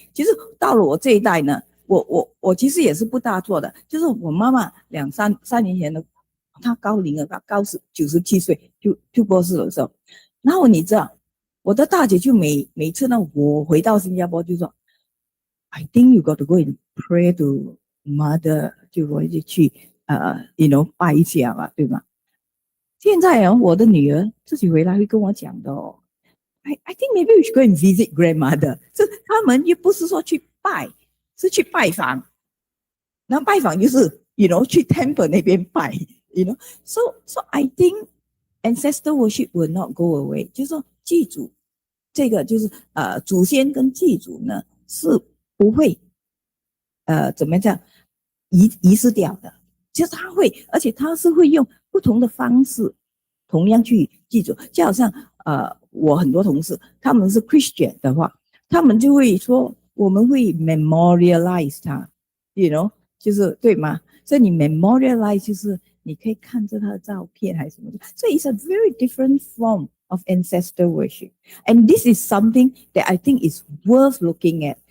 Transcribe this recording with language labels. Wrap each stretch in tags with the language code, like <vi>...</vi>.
<zh>其实到了我这一代呢，我其实也是不大做的，就是我妈妈3年前的，她高龄了，她97岁就过世的时候，然后你知道我的大姐就每次呢我回到新加坡就说</zh> <en>I think you got to go and pray to mother，</en> <zh>就我就去拜一下嘛，对吗？现在我的女儿自己回来会跟我讲的</zh> <en>I think maybe we should go and visit grandmother。</en> <zh>这他们又不是说去拜，是去拜访。然后拜访就是去 temple 那边拜，</zh> <en>So I think ancestor worship will not go away。</en> <zh>就是说祭祖这个就是祖先跟祭祖呢是不会怎么讲遗失掉的。其实他会，而且他是会用不同的方式同样去祭祖，就好像我很多同事他们是 Christian 的话，他们就会说我们会 memorialize 它就是对吗？所以你 memorialize 就是你可以看着他的照片还是什么的，</zh> <en>所以 it's a very different form of ancestor worship and this is something that I think is worth looking at。</en>